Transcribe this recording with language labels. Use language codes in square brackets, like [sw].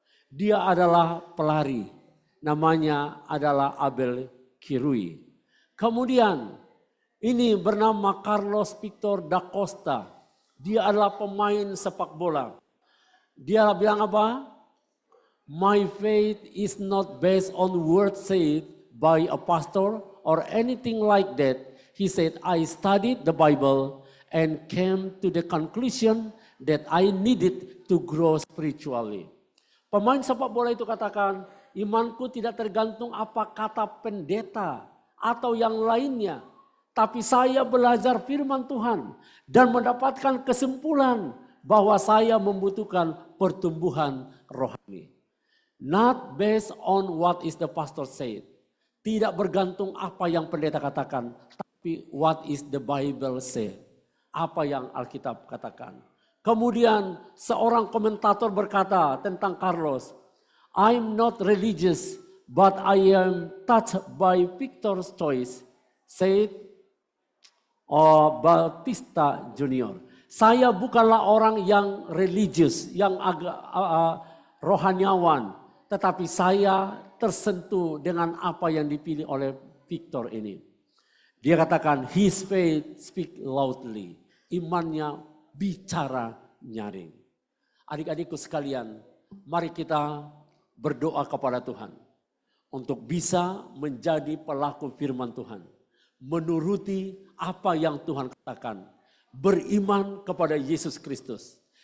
[id] Dia adalah pelari, namanya adalah Abel Kirui. Kemudian ini bernama Carlos Victor da Costa. Dia adalah pemain sepak bola. Dia bilang apa? [en] My faith is not based on words said by a pastor or anything like that. He said, I studied the Bible and came to the conclusion that I needed to grow spiritually. [id] Pemain sepak bola itu katakan, imanku tidak tergantung apa kata pendeta atau yang lainnya. Tapi saya belajar firman Tuhan dan mendapatkan kesimpulan bahwa saya membutuhkan pertumbuhan rohani. [en] Not based on what is the pastor said. [id] Tidak bergantung apa yang pendeta katakan, tapi [en] what is the Bible say. [id] Apa yang Alkitab katakan. Kemudian seorang komentator berkata tentang Carlos, [en] I'm not religious, but I am touched by Victor's choice, said Bautista Junior. [id] Saya bukanlah orang yang religius, yang agak rohaniawan, tetapi saya tersentuh dengan apa yang dipilih oleh Victor ini. Dia katakan, [en] his faith speak loudly. [id] Imannya bicara nyaring. Adik-adikku sekalian, mari kita berdoa kepada Tuhan untuk bisa menjadi pelaku firman Tuhan. menuruti apa yang Tuhan katakan. Beriman kepada Yesus Kristus.